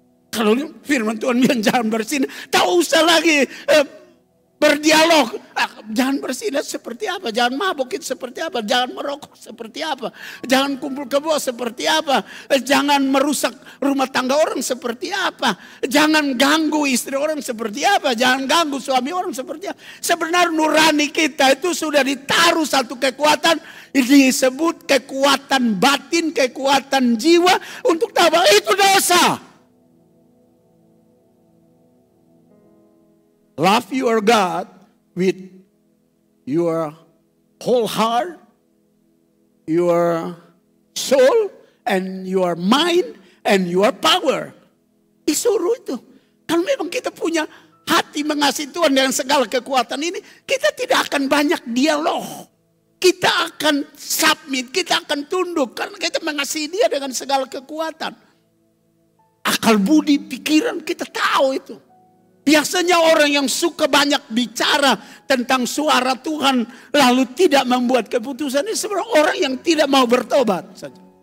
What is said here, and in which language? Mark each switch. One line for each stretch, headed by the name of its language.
Indonesian: Kalau firman Tuhan bilang jangan bersinah. Tak usah lagi berdialog, jangan bersinah seperti apa, jangan mabukin seperti apa, jangan merokok seperti apa, jangan kumpul kebo seperti apa, jangan merusak rumah tangga orang seperti apa, jangan ganggu istri orang seperti apa, jangan ganggu suami orang seperti apa. Sebenarnya nurani kita itu sudah ditaruh satu kekuatan, disebut kekuatan batin, kekuatan jiwa untuk tahu itu dosa.
English: Love your God with your whole heart, your soul, and your mind, and your power.
Indonesian: Disuruh itu. Kalau memang kita punya hati mengasihi Tuhan dengan segala kekuatan ini, kita tidak akan banyak dialog. Kita akan submit, kita akan tunduk. Karena kita mengasihi dia dengan segala kekuatan. Akal budi, pikiran, kita tahu itu. Biasanya orang yang suka banyak bicara tentang suara Tuhan lalu tidak membuat keputusan ini sebenarnya orang yang tidak mau bertobat saja.